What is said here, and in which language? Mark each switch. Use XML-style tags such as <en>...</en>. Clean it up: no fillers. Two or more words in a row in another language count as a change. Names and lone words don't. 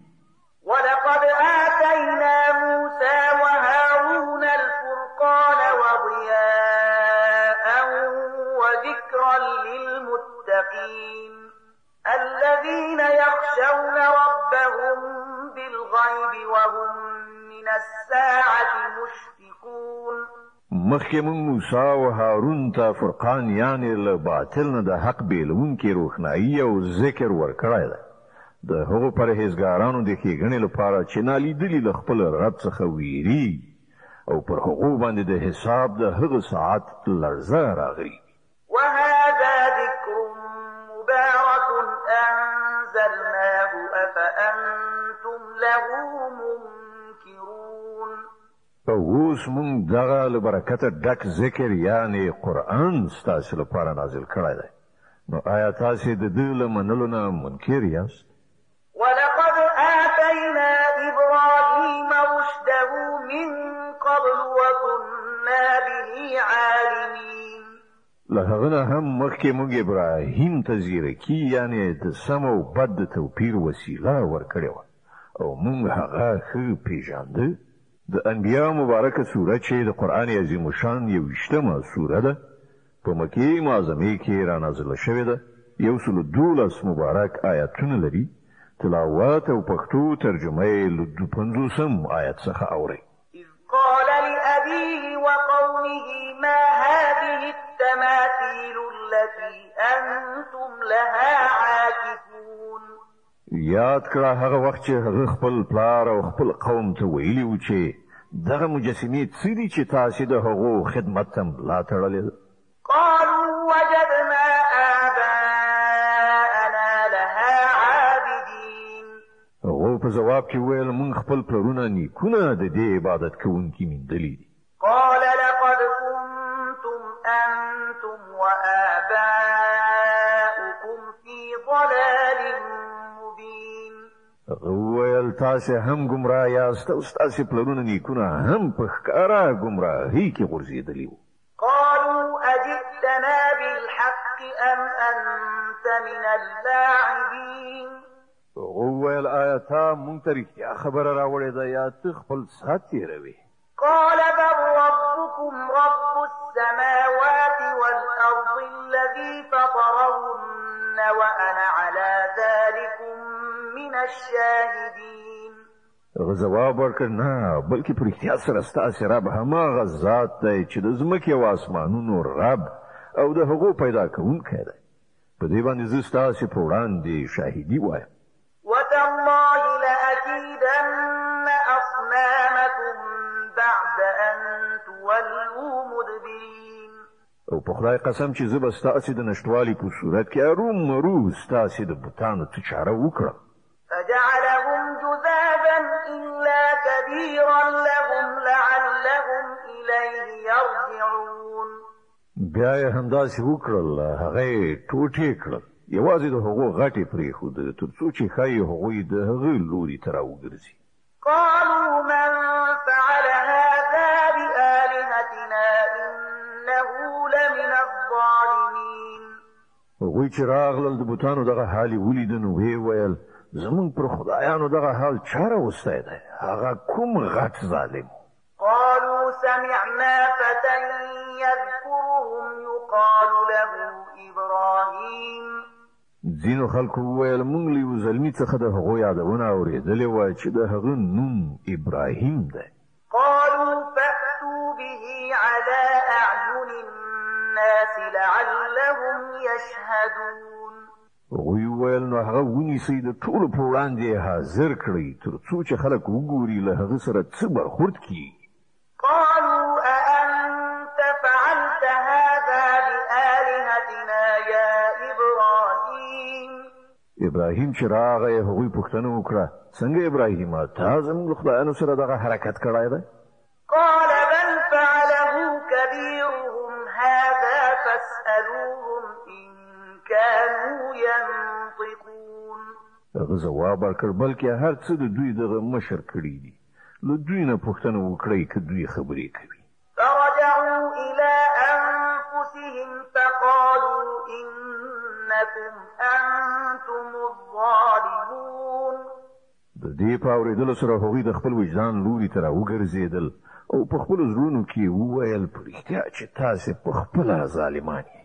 <ar>ولقد آتينا موسى وهارون الفرقان وضياء وذكرا للمتقين الذين يخشون ربهم بالغيب وهم من الساعة مشفقون.</ar> <ps>مخکې موږ موسی او هارون ته فرقان یعنې له باطل نه د حق بیلونکي روښنایي او ذکر ورکړی دی د هغو پرهیزګارانو د ښېګڼې لپاره چې نالیدلي له خپل رب څخه ویریږي او پر هغو باندې د حساب د هغه ساعت لړزه راغلي.</ps> <ar>وهذا ذكر مبارك أنزلناه أفأنتم له منكرون.</ar> <ps>اوس موږ دغه له برکته ډک ذکر یعنې قرآن ستاسو لپاره نازل کړی دی نو آیا تاسې د ده له منلو نه منکر یاست؟</ps> <ar>ولقد آتينا إبراهيم رشده من قبل وكنا به عالمين.</ar> <ps>له هغه نه هم مخکې موږ ابراهیم ته زیرکي یعنې د سم او بد د توپیر وسیله ورکړې وه او موږ هغه ښه پېژانده. د انبیا مبارکه سوره چې د قرآن عظیم الشان 21مه سوره ده په مکې معظمې کې رانازله شوې ده 112 مبارک آیاتونه لري. تلاوت او پښتو ترجمه یې له 50 آیت څخه اورئ.</ps> <ar>إذ قال لأبيه وقومه ما هذه التماثيل التي أنتم لها عاكفون.</ar> <ps>یاد کړه هغه وخت چې هغه خپل پلار او خپل قوم ته ویلي و چې دغه مجسمې څه دي چې تاسې د هغو خدمت ته ملا تړلې ده؟</ps> <ar>قالوا وجدنا آباءنا لها عابدين.</ar> <ps>هغو په ځواب کې ویل موږ خپل پلرونه نیکونه د دې عبادت کوونکي موندلي دي.</ps> <ar>قال لقد أنتم وآباؤكم في ضلال مبين.</ar> <ps>ویل تاسې هم ګمراه یاست او ستاسې پلرونه نیکونه هم په ښکاره ګمراهۍ کې غورځېدلي وو.</ps> <ar>قالوا أجئتنا بالحق أم أنت من اللاعبين.</ar> <ps>وویل آیا تا مونږ ته رښتیا خبره راوړې ده یا ته خپل ساعت تېروې؟</ps> <ar>قال بل ربكم رب السماوات والأرض الذي فطرهن وأنا على ذلكم من الشاهدين.</ar> <ps>هغه ځواب ورکړ نه بلکې په رښتیا سره ستاسې رب هماغه ذات دی چې د ځمکې او اسمانونو رب او د هغو پیدا کوونکی دی. په دې باندې زه ستاسې په وړاندې شاهدي وایم.</ps> <ar>وتالله لأكيدن أصنامكم بعد أن تولوا مدبرين.</ar> <ps>او په خدای قسم چې زه به ستاسې د نشتوالي په صورت کې ارومرو ستاسې د بوتانو څه چاره وکړم.</ps> <ar>فجعلهم جذابا إلا كبيرا لهم لعلهم إليه يرجعون.</ar> <ps>بیا یې همداسې وکړل هغه یې ټوټې کړل یوازې د هغو غټې پرېښودې تر څو چې ښایي هغوی د هغه لوري ته راوګرځي.</ps> <ar>قالوا من فعل هذا بآلهتنا إنه لمن الظالمين.</ar> <ps>هغوی چې راغلل د بوتانو دغه حال یې ولیده نو ویې ویل زمونږ پر خدایانو دغه حال چا راوستی دی هغه کوم غټ ظالم.</ps> <ar>قالوا سمعنا فتى يذكرهم يقال له إبراهيم.</ar> <ps>ځینو خلکو وویل موږ له یو زلمي څخه د هغو یادونه اورېدلې وه چې د هغه نوم ابراهیم دی.</ps> <ar>قالوا فأتوا به على أعين الناس لعلهم يشهدون.</ar> <ps>هغوی وویل نو هغه ونیسئ د ټولو په وړاندې یې حاضر کړئ تر څو چې خلک وګوري له هغه سره څه برخورد کیږي.</ps> <ar>قالوا أأنت فعلت هذا بآلهتنا يا إبراهيم.</ar> <ps>ابراهیم چې راغی هغوی پوښتنه وکړه څنګه ابراهیمه تا زموږ له خدایانو سره دغه حرکت کړی دی؟</ps> <ar>قال بل فعله كبيرهم هذا فاسألوهم إن كانوا ينطقون.</ar> <ps>هغه ځواب ورکړ بلکې هر څه د دوی دغه مشر کړي دي له دوی نه پوښتنه وکړئ که دوی خبرې کوي.</ps> <ar>فرجعوا إلى أنفسهم فقالوا إنكم أنتم الظالمون.</ar> <ps>د دې په اورېدلو سره هغوی د خپل وجدان لوري ته راوګرځېدل او په خپلو زړونو کې وویل په رښتیا چې تاسې په خپله ظالمان یې.</ps>